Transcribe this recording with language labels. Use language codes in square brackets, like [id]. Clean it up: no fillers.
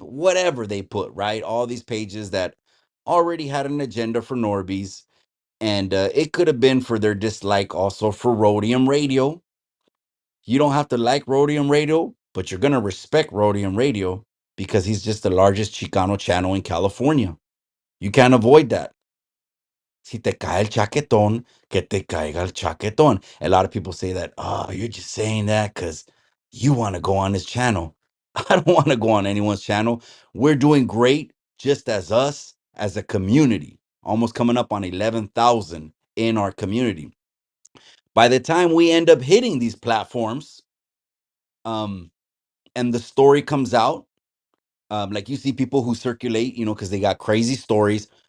[en] Whatever they put, right? All these pages that already had an agenda for Norbies, and it could have been for their dislike also for Rhodium Radio. You don't have to like Rhodium Radio, but you're gonna respect Rhodium Radio because he's just the largest Chicano channel in California. You can't avoid that. [es] Si te cae el chaquetón, que te caiga el chaquetón. [en] A lot of people say that, oh, you're just saying that because you want to go on his channel. I don't want to go on anyone's channel. We're doing great just as us, as a community, almost coming up on 11,000 in our community. By the time we end up hitting these platforms, um, and the story comes out, like you see people who circulate, because they got crazy stories.